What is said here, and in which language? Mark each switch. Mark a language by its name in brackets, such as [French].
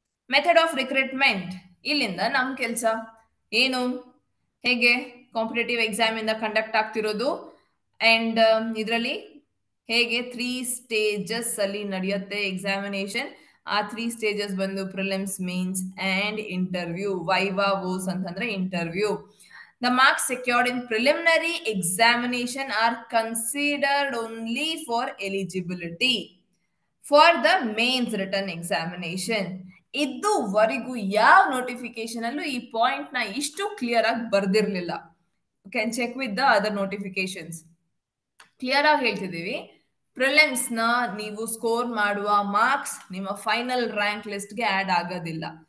[Kannada] Method of recruitment, ಇಲ್ಲಿಂದ ನಮ್ಮ ಕೆಲಸ ಏನು, ಹೇಗೆ ಕಾಂಪಿಟೇಟಿವ್ ಎಕ್ಸಾಮ್ ಇಂದ ಕಂಡಕ್ಟ್ ಆಗ್ತಿರೋದು ಅಂಡ್ ಇದರಲ್ಲಿ ಹೇಗೆ 3 ಸ್ಟೇಜಸ್ ಅಲ್ಲಿ ನಡೆಯುತ್ತೆ ಎಕ್ಸಾಮಿನೇಷನ್. ಆ 3 ಸ್ಟೇಜಸ್ ಬಂದು prelims, mains and interview. Viva vows ಅಂತಂದ್ರೆ interview. [English] The marks secured in preliminary examination are considered only for eligibility for the mains written examination. [Kannada] ಇದುವರೆಗೂ ಯಾವ ನೋಟಿಫಿಕೇಶನ್ ಅಲ್ಲೂ ಈ ಪಾಯಿಂಟ್ ನ ಇಷ್ಟು ಕ್ಲಿಯರ್ ಆಗಿ ಬರ್ದಿರ್ಲಿಲ್ಲ. [English] Can check with the other notifications. [Kannada] Clear ಆಗಿ ಹೇಳ್ತಿದ್ದೀವಿ, prelims ನ ನೀವು ಸ್ಕೋರ್ ಮಾಡುವ ಮಾರ್ಕ್ಸ್ ನಿಮ್ಮ ಫೈನಲ್ ರ್ಯಾಂಕ್ ಲಿಸ್ಟ್ಗೆ ಆಡ್ ಆಗೋದಿಲ್ಲ.